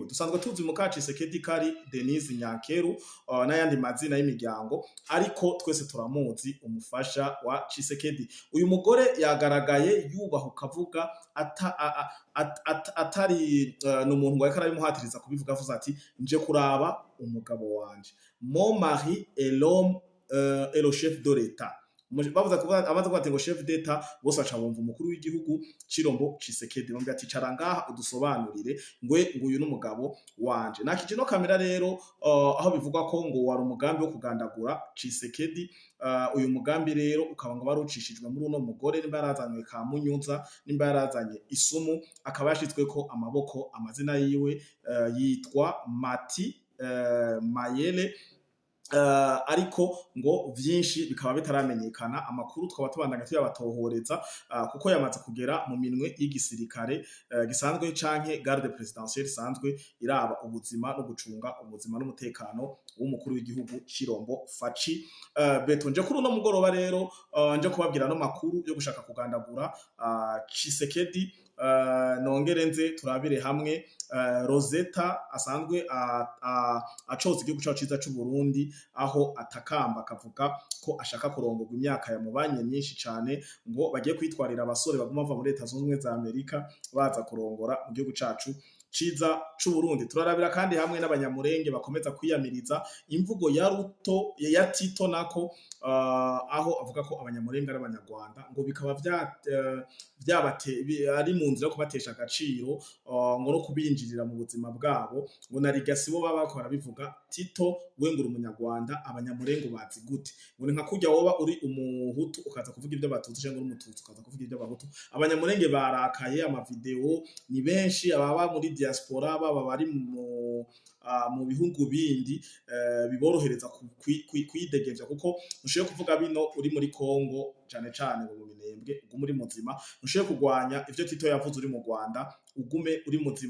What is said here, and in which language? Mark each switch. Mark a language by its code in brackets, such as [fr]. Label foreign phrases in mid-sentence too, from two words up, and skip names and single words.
[rn] Dusanzwe tuzi mu ka Tshisekedi kari Denise Nyankeru n'ayandi mazina y'imiryango, ariko twese turamuzi umufasha wa Tshisekedi. Uyu mugore yagaragaye yubahuka avuga atari n'umuntu ngo yakara bimuhatiriza kubivuga avuze ati nje kuraba umugabo wanje. [fr] Mon mari est l'homme et le chef de l'État. [rn] Bavuze amaze kwate ngo [fr] chef d'État [rn] bose aca bumva umukuru w'igihugu Chirombo Tshisekedi bamwe ati cara ngaha udusobanurire nguyu n'umugabo wanje. Nakije no kamera rero aho bivugwa ko ngo wari umugambi wo kugandagura Tshisekedi. Uyu mugambi rero ukaba ngo barucishijwe muri uno mugore nimba yarazanywe ka Munyuza, nimba yarazanye isumu, akaba yashitswe ko amaboko. Amazina yiwe yitwa Mati Mayele. Ariko ngo vyinshi bikaba bitaramenyekana. Amakuru twaba tubandanya tuyabatohoreza kuko yamaze kugera mu minwe y'igisirikare gisanzwe canke [fr] garde présidentielle [rn] isanzwe iraba ubuzima no gucunga ubuzima n'umutekano w'umukuru w'igihugu Chirombo Faci Beto. Nje kuri uno mugoroba rero nje kubabwira no makuru yo gushaka kugandagura Tshisekedi. Nongere nze turabire hamwe Rosetta asanzwe acoza igihugu cyacu ciza cy'u Burundi, aho atakamba akavuga ko ashaka kurongorwa imyaka ya mubanye myinshi cyane, ngo bagiye kwitwarira abasore baguma bava muri Leta Zunze Ubumwe za Amerika baza kurongora mu gihugu cyacu ciza cy'u Burundi. Turarabira kandi hamwe n'abanyamurenge bakomeza kwiyamiriza imvugo ya Ruto ya Tito nako aho avuga ko abanyamurenge ari abanyarwanda, ngo bikaba ari mu nzira yo kubatesha agaciro ngo no kubinjirira mu buzima bwabo, ngo narigasi bo baba bakora bivuga Tito wengura umunyarwanda abanyamurenge bazi gute, ngo nka kujya woba uri umuhutu ukaza kuvuga ibyo batutsi cyangwa umututsi ukaza kuvuga ibyo abahutu. Abanyamurenge barakaye, amavideo ni benshi, ababa muri diaspora baba bari mu bihugu bindi biborohereza kwidegevya, kuko nushoye kuvuga bino uri muri Kongo cane cane ngo mu minembwe ugume uri muzima, nushoye kugwanya ivyo Tito yavuze uri mu Rwanda ugume uri muzima.